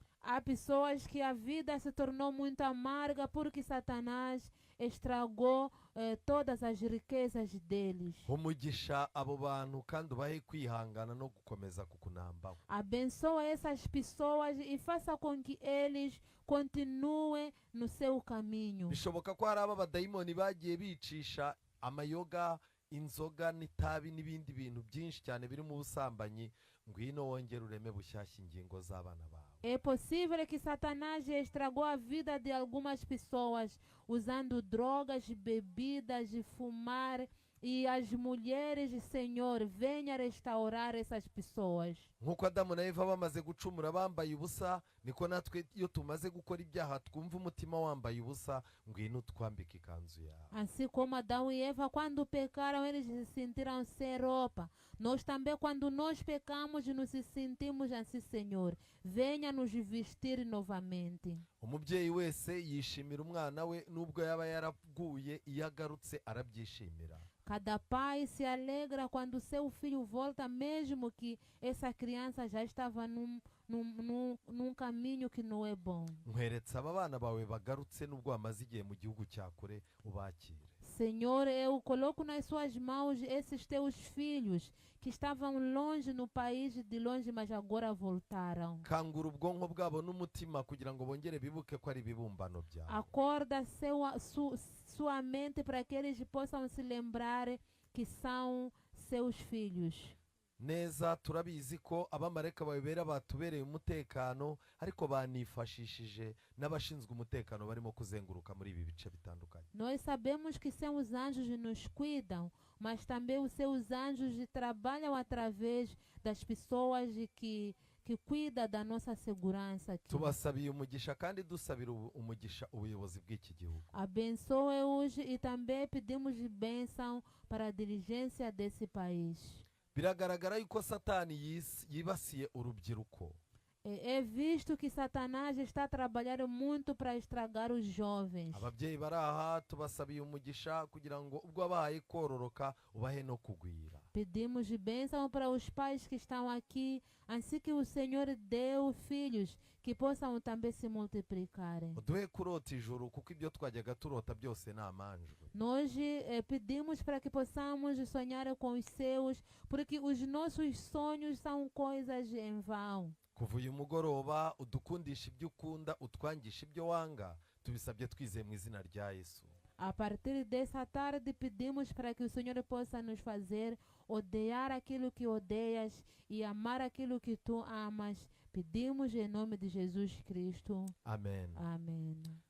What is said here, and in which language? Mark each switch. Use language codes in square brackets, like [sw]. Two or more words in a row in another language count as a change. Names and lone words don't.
[pt] Há pessoas que a vida se tornou muito amarga porque Satanás estragou todas as riquezas deles. [rw] Umugisha abo bantu kandi ubahe kwihangana no gukomeza kukunambaho. [pt] Abençoa essas pessoas e faça com que eles continuem no seu caminho. [rw] Bishoboka ko hari abadayimoni bagiye bicisha amayoga, inzoga n'itabi n'ibindi bintu byinshi cyane biri mu busambanyi, ngwino wongere ureme bushyashya ingingo z'abana bawe. [pt] É possível que Satanás estragou a vida de algumas pessoas usando drogas, bebidas e fumar. E as mulheres, Senhor, venha restaurar essas pessoas. [rw] Nkuko Adamu na Eva bamaze gucumura bambaye ubusa, niko natwe iyo tumaze gukora ibyaha twumva umutima wambaye ubusa, ngwino twambike ikanzu yawe. [pt] Assim como Adão e Eva, quando pecaram, eles se sentiram sem roupa. Nós também, quando nós pecamos, nos sentimos assim, Senhor. Venha nos vestir novamente. [rw] Umubyeyi wese yishimira umwana we nubwo yaba yaraguye, iyo agarutse arabyishimira. [pt] Cada pai se alegra quando seu filho volta, mesmo que essa criança já estava num caminho que não é bom. [rw] Nkweretse aba bana bawe bagarutse nubwo bamaze igihe mu gihugu cya kure, ubakire. [pt] Senhor, eu coloco nas suas mãos esses teus filhos que estavam longe no país de longe, mas agora voltaram. [rw] Kangura ubwonko bwabo n'umutima kugira ngo bongere bibuke ko ari ibibumbano byawe. [pt] Acorda sua mente para que eles possam se lembrar que são seus filhos. [rw] Neza turabizi ko abamarayika babera batubereye umutekano, ariko banifashishije n'abashinzwe umutekano barimo kuzenguruka muri ibi bice bitandukanye. [pt] Nós sabemos que seus anjos nos cuidam, mas também os seus anjos trabalham através das pessoas que cuida da nossa segurança aqui. [rw] Tubasabiye umugisha kandi dusabira umugisha ubuyobozi bw'iki gihugu. [pt] Abençoe-os e também pedimos bênção para a dirigência desse país. [rw] Biragaragara yuko Satani yibasiye urubyiruko. [pt] É visto que Satanás está trabalhando muito para estragar os jovens. [rw] ababyeyi bari aha tubasabiye umugisha kugira ngo ubwo abaye kororoka ubahe no kugwira. [pt] Pedimos de bênção para os pais que estão aqui, assim que o Senhor deu filhos que possam também se multiplicarem. [rw] uduhe kurota ijuru kuko ibyo twajyaga turota byose ni amanjwe. [pt] Nós pedimos para que possamos sonhar com os seus, porque os nossos sonhos são coisas em vão. [rw] kuva uyu mugoroba udukundisha ibyo ukunda utwangisha ibyo wanga, tubisabye twizeye mu izina rya Yesu. [pt] A partir dessa tarde, pedimos para que o Senhor possa nos fazer odiar aquilo que odeias e amar aquilo que tu amas. Pedimos em nome de Jesus Cristo. Amen. Amém.